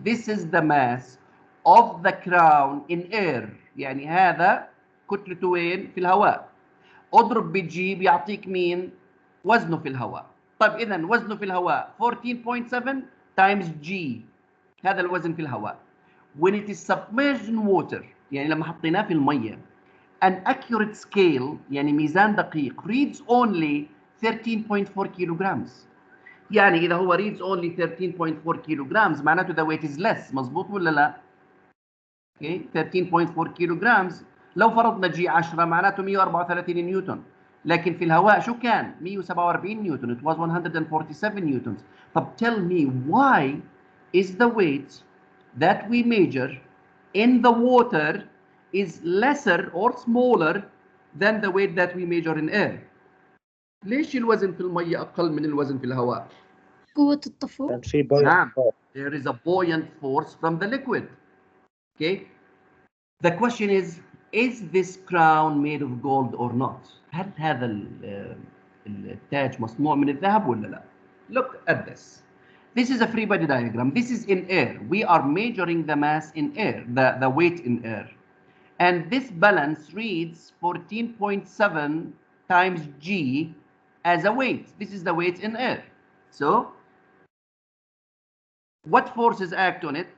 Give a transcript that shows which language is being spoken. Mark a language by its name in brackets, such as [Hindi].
[English] This is the mass of the crown in air. [Arabic] يعني هذا كتلته وين؟ في الهواء. اضرب بجي بيعطيك مين؟ وزنه في الهواء. طيب إذا وزنه في الهواء 14.7 times G. هذا الوزن في الهواء. [English] When it is submerged in water [Arabic] يعني لما حطيناه في المية [English] an accurate scale [Arabic] يعني ميزان دقيق [English] reads only 13.4 kilograms. [Arabic] يعني إذا هو [English] reads only 13.4 kilograms [Arabic] معناته [English] the weight is less. [Arabic] مظبوط ولا لا؟ [English] Okay. [Arabic] 13.4 kilograms. لو فرضنا جي 10 معناته 134 نيوتن. لكن في الهواء شو كان؟ 147 نيوتن. [English] It was 147 newtons. [Arabic] طب [English] tell me why is the weight that we measure in the water is lesser or smaller than the weight that we measure in air. [Arabic] ليش الوزن في المية أقل من الوزن في الهواء؟ قوة الطفو. كان في buoyant نعم. [English] force. There is a buoyant force from the liquid. Okay. The question is this crown made of gold or not? [Arabic] هل هذا التاج مصنوع من الذهب ولا لا؟ [English] Look at this. This is a free body diagram. This is in air. We are measuring the mass in air, the weight in air. And this balance reads 14.7 times G as a weight. This is the weight in air. So, what forces act on it?